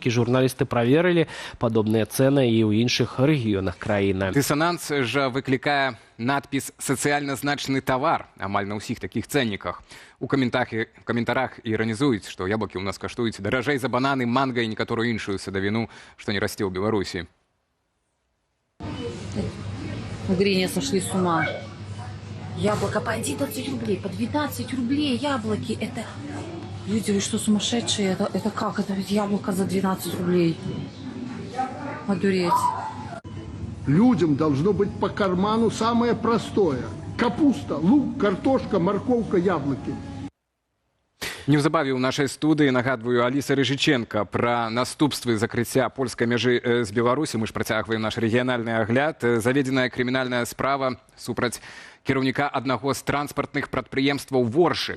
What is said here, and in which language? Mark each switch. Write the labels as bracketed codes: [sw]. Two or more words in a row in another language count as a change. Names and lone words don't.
[be] Журналісты праверылі падобныя цэны і ў іншых рэгіёнах краіны. Дысананс жа выклікае надпіс «Сацыяльна значны тавар» амаль на ўсіх такіх цэнніках. У каментарах іранізуюць, што яблыкі ў нас каштуюць даражэй за бананы, манга і некаторую іншую садавіну, што не расце ў Беларусі. [ru] В Грине сошли с ума. Яблоко по 11 рублей, по 12 рублей яблоки. Это... Люди, вы что, сумасшедшие? Это как? Это ведь яблоко за 12 рублей. Одуреть. Людям должно быть по карману самое простое. Капуста, лук, картошка, морковка, яблоки. [be] Неўзабаве ў нашай студыі, нагадваю, Аліса Рыжыченка пра наступствы закрыцця польскай мяжы з Беларусі. Мы ж працягваем наш рэгіянальны агляд. Заведзеная крымінальная справа супраць кіраўніка аднаго з транспартных прадпрыемстваў Воршы.